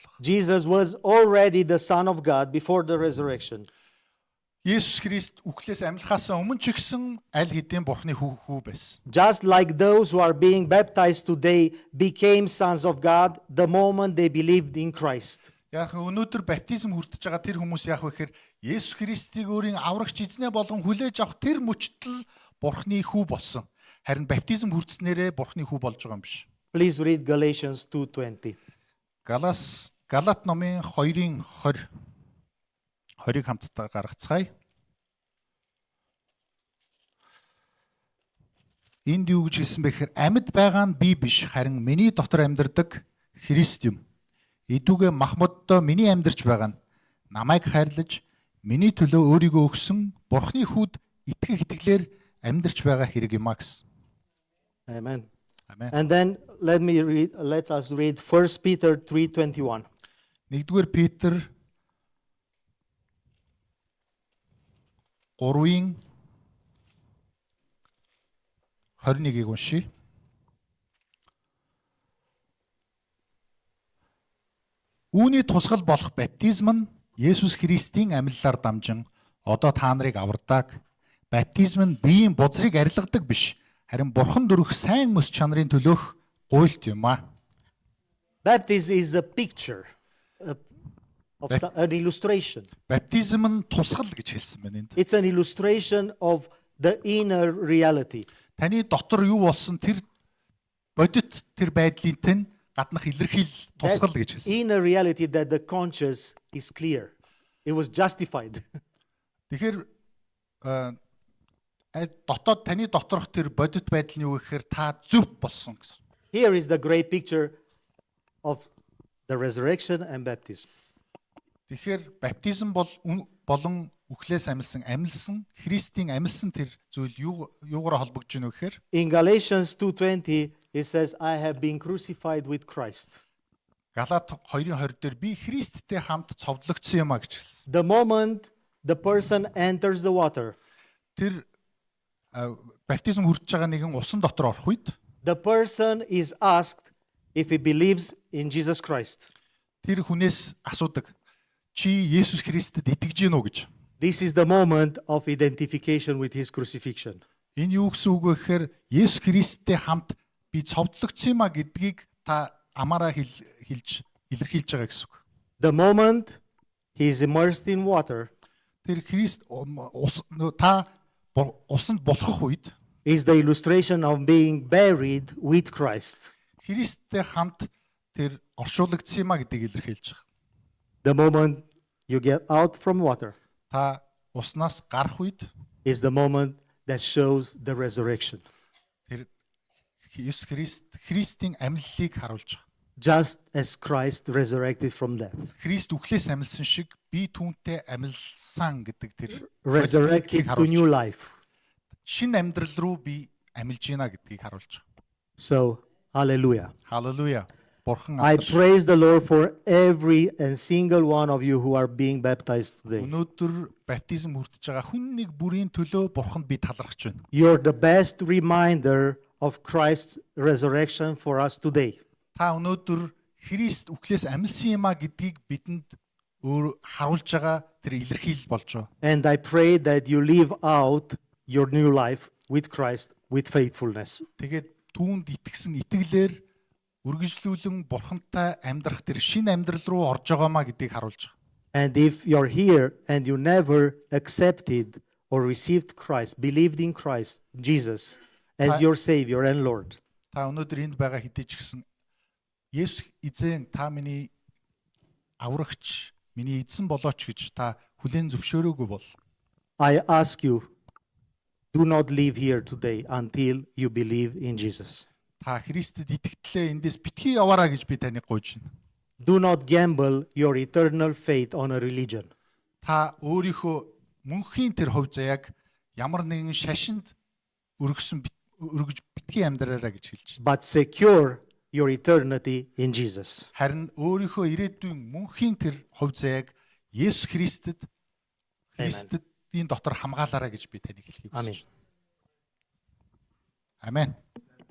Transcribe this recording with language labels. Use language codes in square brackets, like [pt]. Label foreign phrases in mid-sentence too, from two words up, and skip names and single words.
[en] already the Son of God before the resurrection. [mn] Есүс Христ үхлээс амьлахаас өмнө ч гэсэн аль хэдийн Бурхны хүү байсан. [en] Just like those who are being baptized today became sons of God the moment they believed in Christ. [mn] Яг өнөөдөр баптизм хүртэж байгаа тэр хүмүүс яах вэ гэхээр Есүс Христийг өөрийн аврагч эзнээ болгон хүлээж авах тэр мөчтөл Бурхны хүү болсон. Харин баптизм хүртснээрээ Бурхны хүү болж байгаа юм биш. [en] Please read Galatians 2:20. [mn] Галат номын 2-ын 20-ыг хамтдаа гаргацгаая. Энд юу гэж хэлсэн бэ гэхээр амьд байгаа нь би биш, харин миний дотор амьдардаг Христ юм. Идүүгээ Махмуддоо миний амьдарч байгаа нь намайг хайрлаж миний төлөө өөрийгөө өгсөн Бурхны хүүд итгэх итгэлээр амьдарч байгаа хэрэг юм а гэсэн. [en] Amen. [mn] Амен. [en] And then let us read 1 Peter 3:21. [mn] 1-р Петр 3-ын 21-ийг уншия. Үүний тусгал болох баптизм нь Есүс Христийн амьлалаар дамжин одоо та нарыг авардаг. Баптизм нь биеийн бузрыг арилгадаг биш, харин Бурхан дүрх сайн мэс чанарын төлөөх гуйлт юм а. [en] Baptism is a picture of an illustration. [mn] Баптизм нь тусгал гэж хэлсэн байна энд. [en] It's an illustration of the inner reality. [mn] Таны дотор юу болсон тэр бодит тэр байдлын тань гаднах илэрхийл тусгал гэж хэлсэн. [en] Inner reality that the conscience is clear. It was justified. [mn] Тэгэхээр дотоод таны доторх тэр бодит байдал нь юу гэхээр та зөв болсон гэсэн. [en] Here is the great picture of the resurrection and baptism. [mn] Тэгэхээр баптизм болон үхлээс амилсан Христийн амилсан тэр зүйл юугаар холбогдож байна вэ гэхээр [en] In Galatians 2:20 it says I have been crucified with Christ. [mn] Галаат 2:20 дээр би Христтэй хамт цовдлогдсон юм а гэж хэлсэн. [en] The moment the person enters the water, [mn] Тэр баптизм хүрч байгаа нэгэн усан дотор орох үед [en] the person is asked if he believes in Jesus Christ. [mn] тэр хүнээс асуудаг чи Есүс Христэд итгэж гин үү гэж. [en] This is the moment of identification with his crucifixion. [mn] Энэ юу гэсэн үг вэ гэхээр Есүс Христтэй хамт би цовдлогдсон юм а гэдгийг та амаараа хэлж илэрхийлж байгаа гэсэн үг. [en] The moment he is immersed in water [mn] Тэр Христ та усанд болохох үед [en] is the illustration of being buried with Christ. [mn] Христтэй хамт тэр оршуулгдсан юм а гэдгийг илэрхийлж байгаа. [en] The moment you get out from water [mn] Та уснаас гарах үед [en] is the moment that shows the resurrection. [mn] тэр Есүс Христийн амьллыг харуулж байгаа. [en] Just as Christ resurrected from death. [mn] Христ үхлээс амьлсан шиг би түүнтэй амьлсан гэдэг тэр [en] Resurrected to new life. [mn] шинэ амьдрал руу би амьлж гинэ гэдгийг харуулж байгаа. [en] So, hallelujah. [mn] Халелуя. Бурхан [en] I [mn] алдарш. [en] praise the Lord for every and single one of you who are being baptized today. [mn] Өнөөдөр баптизм хүртэж байгаа хүн нэг бүрийн төлөө Бурханд би талархаж байна. [en] You're the best reminder of Christ's resurrection for us today. [mn] Та өнөөдөр Христ үхлээс амьлсан юм а гэдгийг бидэнд харуулж байгаа тэр илэрхийлэл болж байгаа. [en] And I pray that you live out your new life with Christ with faithfulness. [mn] Тэгээд түүнд итгэсэн итгэлээр үргэлжлүүлэн Бурхантай амьдрах тэр шинэ амьдрал руу орж байгаамаа гэдгийг харуулж байгаа. [en] And if you're here and you never accepted or received Christ, believed in Christ, Jesus, as your Savior and Lord, [mn] Та өнөөдөр энд байгаа хэдий ч гэсэн Есүс эзэн та миний аврагч, миний эзэн болооч гэж та хүлээн зөвшөөрөөгүй бол [en] I ask you, do not leave here today until you believe in Jesus. [mn] та Христэд итгэлээ эндээс битгий яваараа гэж би таныг гуйж байна. [en] Do not gamble your eternal faith on a religion. [mn] Та өөрийнхөө мөнхийн тэр хувь заяаг ямар нэгэн шашинд өргөж битгий амьдраараа гэж хэлж байна. [en] But secure your eternity in Jesus. [mn] Харин өөрийнхөө ирээдүйн мөнхийн тэр хувь заяаг Есүс Христэдийн дотор хамгаалаараа гэж би таныг хэлхийг [en] Amen. [mn] хүсэж байна. Амен.